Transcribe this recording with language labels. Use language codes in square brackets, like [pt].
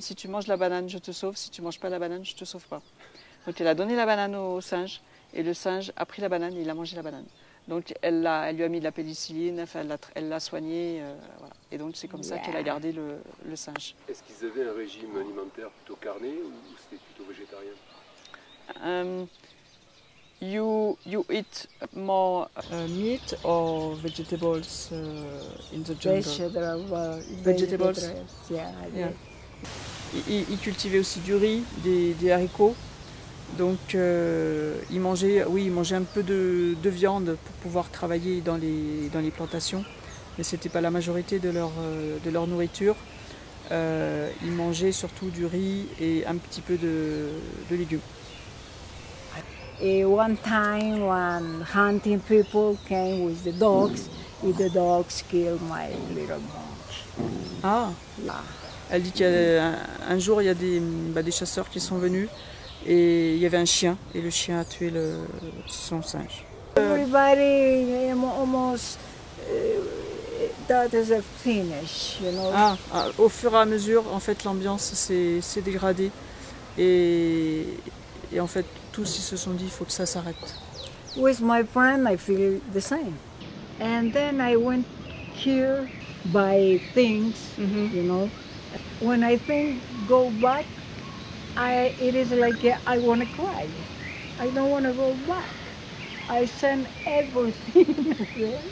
[fr] Si tu manges la banane, je te sauve. Si tu ne manges pas la banane, je ne te sauve pas. Donc, elle a donné la banane au singe. Et le singe a pris la banane et il a mangé la banane. Donc elle lui a mis de la pénicilline, enfin, elle l'a soigné, voilà. Et donc c'est comme ça qu'elle a gardé le singe. Est-ce qu'ils avaient un régime alimentaire plutôt carné ou c'était plutôt végétarien? [en] You eat more meat or vegetables in the jungle? Vegetables. Yeah, Yeah. [fr] Il cultivait aussi du riz, des haricots. Donc ils mangeaient un peu de viande pour pouvoir travailler dans les plantations, mais ce n'était pas la majorité de leur nourriture. Ils mangeaient surtout du riz et un petit peu de légumes. [en] One time, when hunting people came with the dogs, and the dogs killed my little monkey. Ah, Yeah. [fr] elle dit qu'un jour il y a des chasseurs qui sont venus et il y avait un chien et le chien a tué son singe. [en] Everybody almost that is a finish, you know. [fr] Au fur et à mesure, en fait, l'ambiance s'est dégradée et en fait, tous ils se sont dit il faut que ça s'arrête. [en] With my friend, I feel the same. And then I went here buy things, you know, When I think go back, it is like I want to cry. I don't want to go back. I send everything there.